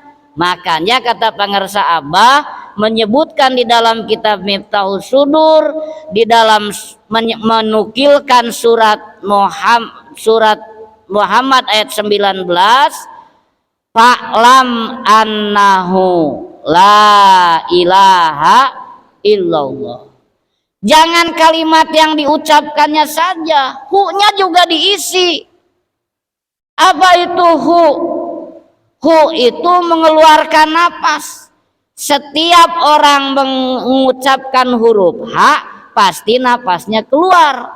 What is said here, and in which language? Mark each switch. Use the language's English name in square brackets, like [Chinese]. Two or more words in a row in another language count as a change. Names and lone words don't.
[Indonesian] Makanya kata pangersa Abah menyebutkan di dalam kitab Miftahus Sudur, di dalam menukilkan surat Muhammad ayat 19, [Arabic] فاعلم أنه لا إله إلا الله. [Indonesian] Jangan kalimat yang diucapkannya saja, hu-nya juga diisi. Apa itu hu? Hu itu mengeluarkan napas. Setiap orang mengucapkan huruf H pasti napasnya keluar.